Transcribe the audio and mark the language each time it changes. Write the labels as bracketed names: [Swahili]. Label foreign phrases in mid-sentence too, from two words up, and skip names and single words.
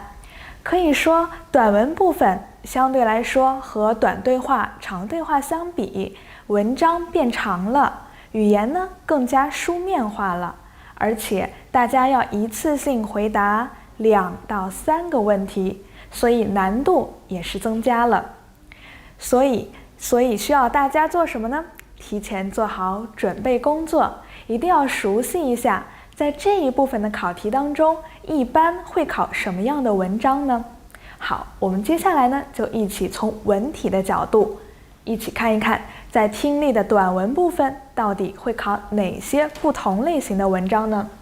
[Chinese] 可以說，短文部分相對來說和短對話、長對話相比，文章變長了，語言呢更加書面化了，而且大家要一次性回答2到3個問題，所以難度也是增加了。所以需要大家做什麼呢？提前做好準備工作，一定要熟悉一下，在這一部分的考題當中，一般會考什麼樣的文章呢？好，我們接下來呢，就一起從文體的角度，一起看一看，在聽力的短文部分，到底會考哪些不同類型的文章呢？